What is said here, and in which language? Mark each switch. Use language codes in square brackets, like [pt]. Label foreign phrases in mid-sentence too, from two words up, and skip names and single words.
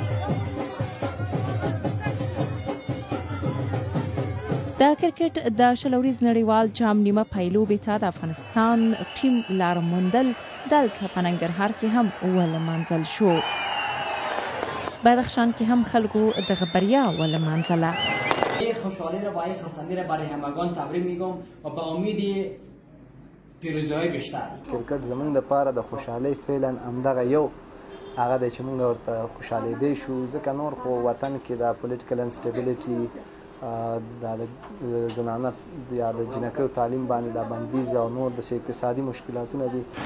[ps] د کرکټ د شلوریز نړیوال جام نیمه پایلوبې ته د افغانستان ټیم لار موندل دلته په ننګرهار کې هم ولمانځل شو. بدخشان کې هم خلکو دغه بریا ولمانځله. [fa] خوشحالی را با خرسندی را برای همگان تبریک میگم و به امید پیروزی‌های بیشتر. [ps] کرکټ زموږ لپاره د خوشحالۍ فعلا همدغه یو هغه دی چې موږ ورته خوشحالېدی شو ځکه نور خو وطن کې د [en] political instability [ps] د زنانه یا د جنکیو تعلیم باندې د بندیز او نور د اقتصادي مشکلاتونه دي.